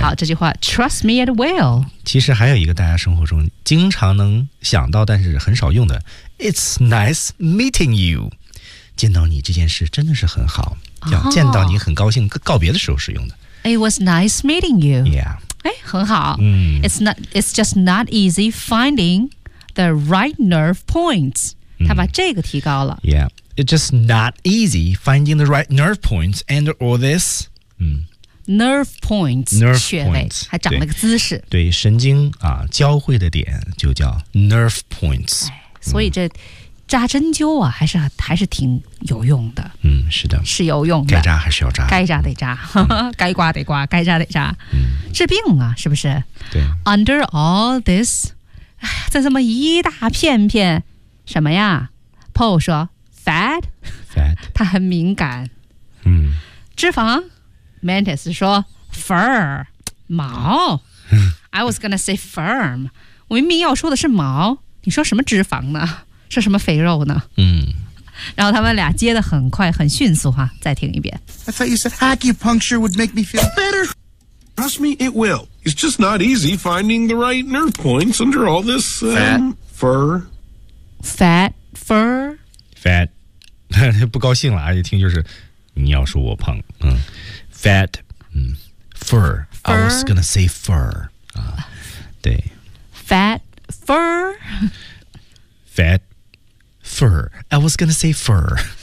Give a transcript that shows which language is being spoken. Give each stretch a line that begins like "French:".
Chinese: 好，这句话
English: trust me it will.
Chinese: 其实还有一个大家生活中经常能想到但是很少用的
English: It's nice meeting you.
Chinese: 见到你这件事真的是很好，要见到你很高兴，告别的时候使用的。
English: It was nice meeting you. Yeah.
Chinese: 哎，很好。嗯
English: ，It's not. It's just not easy finding the right nerve points.、嗯、
Chinese: 他把这个提高了。
English: Yeah, it's just not easy finding the right nerve points and all this. 嗯，nerve points, nerve
Chinese: 穴位
English: points,
Chinese: 还长了个姿势。对，神经啊，交汇的点就叫 nerve points、哎。所以这扎针灸啊，还是挺有用的。嗯，是的，是有用的。该扎还是要扎，该扎得扎，嗯、该刮得刮，该扎得扎。嗯。治病啊，是不是？对。
English: Under all this,
Chinese: 在这么一大片片什么呀 ？Paul 说 ，fat，
English: fat，
Chinese: 他很敏感。嗯。脂肪 ，Mantis 说 ，fur， 毛。
English: I was gonna say firm，
Chinese: 我明明要说的是毛，你说什么脂肪呢？说什么肥肉呢？嗯。然后他们俩接的很快，很迅速哈。再听一遍。
English: I thought you said acupuncture would make me feel better. Trust me, it will. It's just not easy finding the right nerve points under all this fur. Fat, fur. Fat.
Chinese: 不高兴了啊，一听就是你要说我胖。
English: 嗯。Fat, fur. Fur. I was gonna say fur.
Chinese: 啊，对。
English: Fat, fur. Fat, fur. I was gonna say fur.